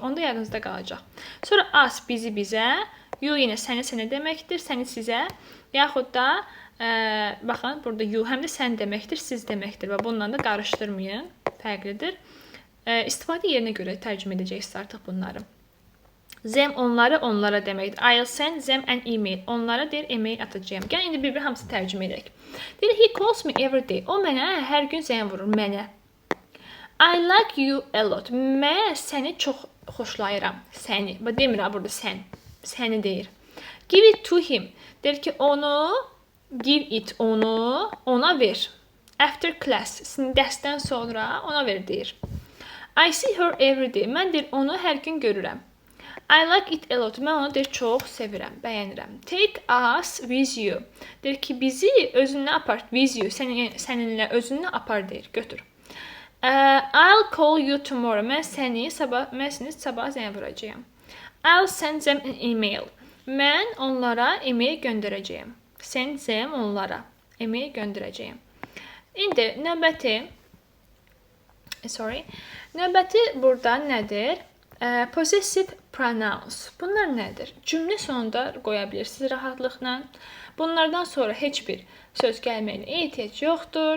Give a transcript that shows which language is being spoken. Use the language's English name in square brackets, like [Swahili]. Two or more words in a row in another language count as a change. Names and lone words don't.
[Azerbaijani] Onda yadınızda qalacaq. Sonra us bizi bizə, you yenə səni sənə deməkdir, səni sizə, yaxud da, baxın, burada you həm də sən deməkdir, siz deməkdir və bununla da qarışdırmayın, fərqlidir. İstifadə yerinə görə tərcümə edəcəksiniz artıq bunları. Them onları onlara deməkdir. [English] I'll send them an email. [Azerbaijani] Onlara deyir email atacağım. Gəlin indi bir-bir hamısı tərcümə edək. [English] Deyir he calls me every day. [Azerbaijani] O mənə hər gün zəng vurur mənə. [English] I like you a lot. [Azerbaijani] Mən səni çox xoşlayıram. Səni. Bu demirəm burada sən. Səni deyir. [English] Give it to him. [Azerbaijani] Deyir ki, onu [English] give it, [Azerbaijani] onu ona ver. [English] After class, [Azerbaijani] dərsdən sonra ona ver deyir. [English] I see her every day. [Azerbaijani] Mən deyir onu hər gün görürəm. [English] I like it a lot. [Azerbaijani] Mən onu deyir çox sevirəm, bəyənirəm. [English] Take us with you. [Azerbaijani] Deyir ki, bizi özünlə apar. [English] With you, [Azerbaijani] səninlə özünlə apar deyir, götür. [English] I'll call you tomorrow. [Azerbaijani] Mən səni sabah zəng vuracağam. [English] I'll send them an email. [Azerbaijani] Mən onlara e-mail göndərəcəyəm. [English] Send them [Azerbaijani] onlara e-mail göndərəcəyəm. İndi növbəti burada nədir? [English] Possessive pronouns. [Azerbaijani] Bunlar nədir? Cümlə sonunda qoya bilirsiniz rahatlıqla. Bunlardan sonra heç bir söz gəlməyinə ehtiyac yoxdur.